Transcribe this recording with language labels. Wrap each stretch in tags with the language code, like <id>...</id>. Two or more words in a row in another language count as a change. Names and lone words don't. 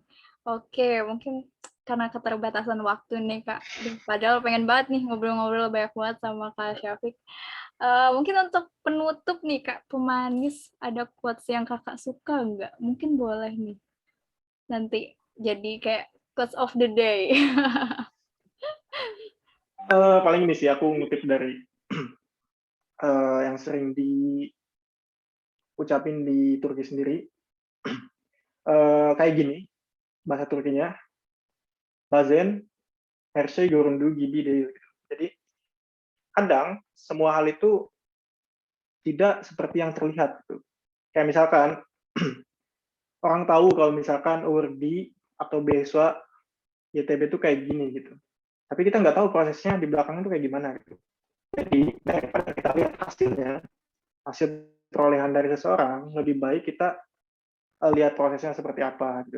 <id>Oke, mungkin karena keterbatasan waktu nih Kak. Aduh, padahal pengen banget nih ngobrol-ngobrol banyak banget sama Kak Syafiq. Mungkin untuk penutup nih Kak, pemanis, ada quotes yang Kakak suka nggak? Mungkin boleh nih. Nanti jadi kayak</id> <en>quotes of the day.</en> <id>Paling ini sih aku ngutip dari yang sering diucapin di Turki sendiri. Kayak gini, bahasa Turkinya,</id> <tr>Bazen, her şey göründüğü gibi değil.</tr> <id>Jadi, kadang semua hal itu tidak seperti yang terlihat. Gitu. Kayak misalkan, orang tahu kalau misalkan Urdi atau beasiswa YTB itu kayak gini gitu. Tapi kita nggak tahu prosesnya di belakang itu kayak gimana gitu. Jadi daripada kita lihat hasilnya, hasil perolehan dari seseorang, lebih baik kita lihat prosesnya seperti apa gitu.</id>